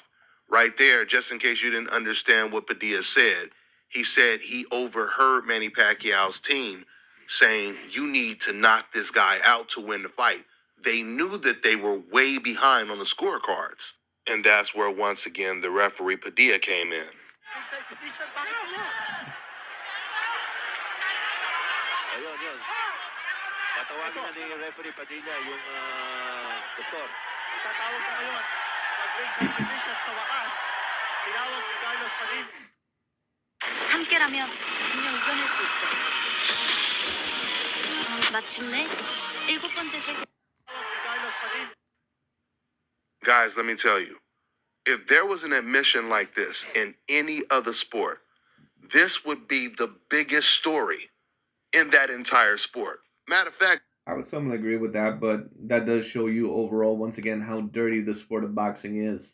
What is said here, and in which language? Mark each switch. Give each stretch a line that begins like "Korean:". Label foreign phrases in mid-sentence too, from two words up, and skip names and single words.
English: Right there, just in case you didn't understand what Padilla said, he said he overheard Manny Pacquiao's team saying, you need to knock this guy out to win the fight. They knew that they were way behind on the scorecards. And that's where, once again, the referee Padilla came in. Inside position,
Filipino: bakit niya? Ayun. Tatawagin na ni referee Padilla yung doktor. Itatawag na ngayon. Mag-
English: ringside position
Filipino: sa wakas. Tinawag ni Carlos Padilla.
Korean: 함께라면 분명 이겨낼 수 있어. 마침내 7번째 세계.
Filipino: Tinawag ni Carlos Padilla.
English: Guys, let me tell you, if there was an admission like this in any other sport, this would be the biggest story in that entire sport. Matter of fact, I would somewhat agree with that, but that does show you overall, once again, how dirty the sport of boxing is.